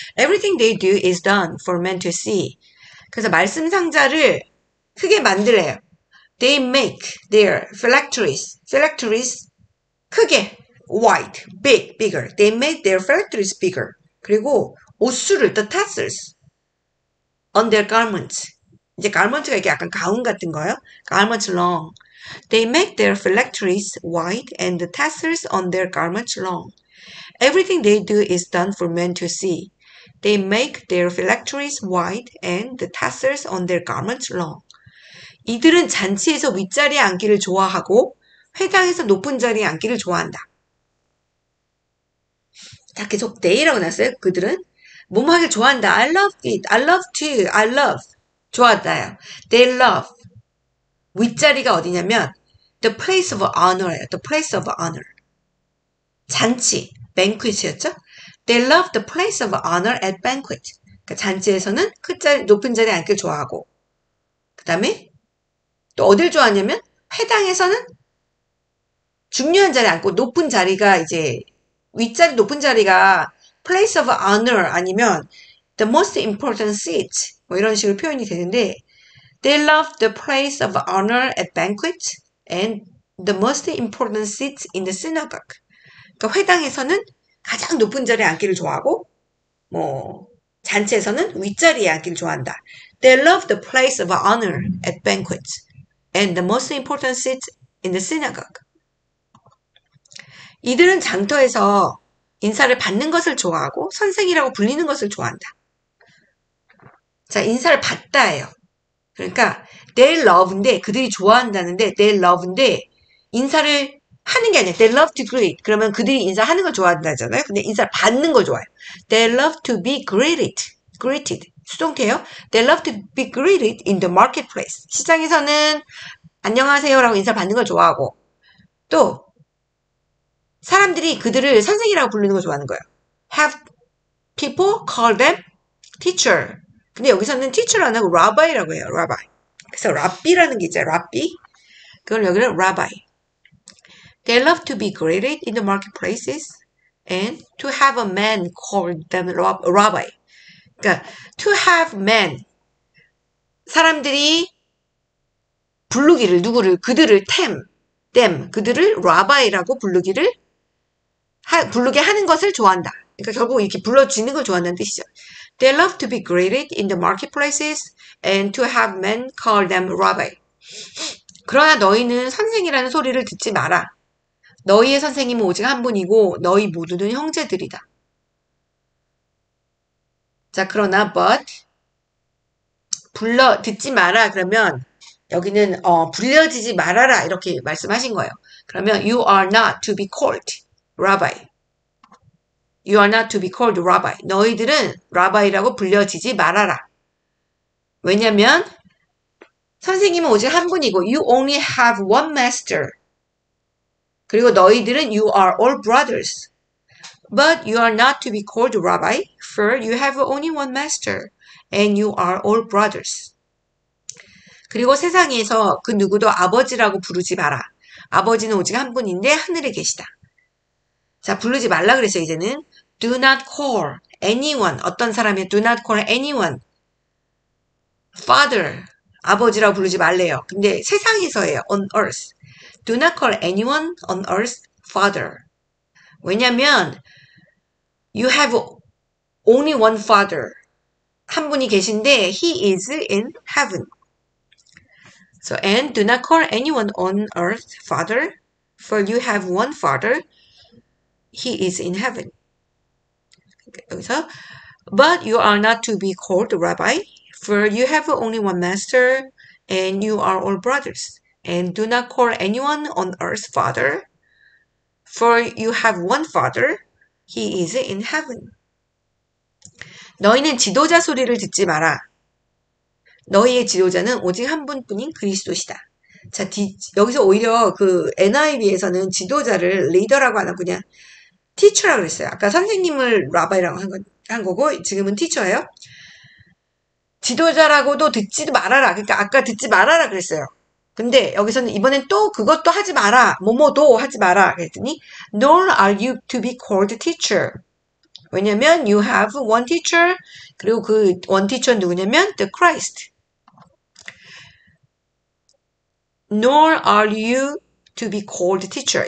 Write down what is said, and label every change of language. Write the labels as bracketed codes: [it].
[en] Everything they do is done for men to see. [ko] 그래서 말씀 상자를 크게 만들래요. [en] They make their phylacteries 크게 wide, bigger. They make their phylacteries bigger. [ko] 그리고 옷수를 [en] the tassels on their garments. [ko] 이제 garment가 이게 약간 가운 같은 거예요. [en] garments long. They make their phylacteries wide and the tassels on their garments long. Everything they do is done for men to see. They make their phylacteries wide and the tassels on their garments long. [ko] 이들은 잔치에서 윗자리에 앉기를 좋아하고 회당에서 높은 자리에 앉기를 좋아한다. 자, 계속 they라고 났어요. 그들은 뭐뭐 하길 좋아한다. [en] I love it. I love to. I love. [ko] 좋아한다요. [en] They love. [ko] 윗자리가 어디냐면 [en] the place of honor [ko] 예요. [en] The place of honor. [ko] 잔치, banquet이었죠? [en] They love the place of honor at banquet. [ko] 그러니까 잔치에서는 높은 자리에 앉기를 좋아하고 그 다음에 또 어딜 좋아하냐면 회당에서는 중요한 자리에 앉고 높은 자리가 이제 윗자리 높은 자리가 [en] place of honor [ko] 아니면 [en] the most important seat [ko] 뭐 이런 식으로 표현이 되는데 [en] They love the place of honor at banquet and the most important seats in the synagogue. [ko] 그러니까 회당에서는 가장 높은 자리에 앉기를 좋아하고 뭐 잔치에서는 윗자리에 앉기를 좋아한다. [en] They love the place of honor at banquets and the most important seats in the synagogue. [ko] 이들은 장터에서 인사를 받는 것을 좋아하고 선생이라고 불리는 것을 좋아한다. 자, 인사를 받다예요. 그러니까 they love인데 그들이 좋아한다는데 they love인데 인사를 하는 게 아니라 [en] they love to greet. [ko] 그러면 그들이 인사하는 걸 좋아한다잖아요. 근데 인사를 받는 걸 좋아해요. [en] They love to be greeted. [ko] 수동태예요. [en] They love to be greeted in the marketplace. [ko] 시장에서는 안녕하세요라고 인사 받는 걸 좋아하고 또 사람들이 그들을 선생이라고 부르는 걸 좋아하는 거예요. [en] Have people call them teacher. [ko] 근데 여기서는 teacher 안 하고 rabbi라고 해요. [en] rabbi. [ko] 그래서 rabbi라는 게 있잖아요. rabbi. 그걸 여기는 rabbi. [en] They love to be greeted in the marketplaces and to have a man call them rabbi. [ko] 그러니까 [en] to have men. [ko] 사람들이 부르기를 누구를 그들을 them 그들을 rabbi라고 부르게 하는 것을 좋아한다. 그러니까 결국 이렇게 불러주는 걸 좋아한다는 뜻이죠. [en] They love to be greeted in the marketplaces and to have men call them rabbi. [ko] 그러나 너희는 선생이라는 소리를 듣지 마라. 너희의 선생님은 오직 한 분이고 너희 모두는 형제들이다. 자, 그러나 but 듣지 마라 그러면 여기는 불려지지 말아라 이렇게 말씀하신 거예요. [en] 그러면 you are not to be called rabbi. You are not to be called rabbi. [ko] 너희들은 라바이라고 불려지지 말아라. 왜냐면 선생님은 오직 한 분이고 [en] you only have one master. [ko] 그리고 너희들은 [en] you are all brothers. But you are not to be called rabbi, for you have only one master, and you are all brothers. [ko] 그리고 세상에서 그 누구도 아버지라고 부르지 마라. 아버지는 오직 한 분인데 하늘에 계시다. 자, 부르지 말라 그랬어요, 이제는. [en] Do not call anyone. [ko] 어떤 사람이 [en] do not call anyone. Father. [ko] 아버지라고 부르지 말래요. 근데 세상에서예요. [en] on earth. Do not call anyone on earth father. [ko] 왜냐면 [en] you have only one father. [ko] 한 분이 계신데 [en] he is in heaven. So and do not call anyone on earth father, for you have one father. He is in heaven. [ko] 여기서 [en] but you are not to be called rabbi, for you have only one master, and you are all brothers. And do not call anyone on earth father, for you have one father. He is in heaven. [ko] 너희는 지도자 소리를 듣지 마라. 너희의 지도자는 오직 한 분뿐인 그리스도시다. 자, 여기서 오히려 그 NIV에서는 지도자를 리더라고 안 하고 그냥 티처라고 그랬어요. 아까 선생님을 라바이라고 한 거고 지금은 티처예요. 지도자라고도 듣지도 말아라. 그러니까 아까 듣지 말아라 그랬어요. 근데 여기서는 이번엔 또 그것도 하지 마라. 뭐뭐도 하지 마라. 그랬더니 [en] nor are you to be called teacher. [ko] 왜냐면 [en] you have one teacher. [ko] 그리고 그 [en] one teacher [ko] 누구냐면 [en] the Christ. Nor are you to be called teacher.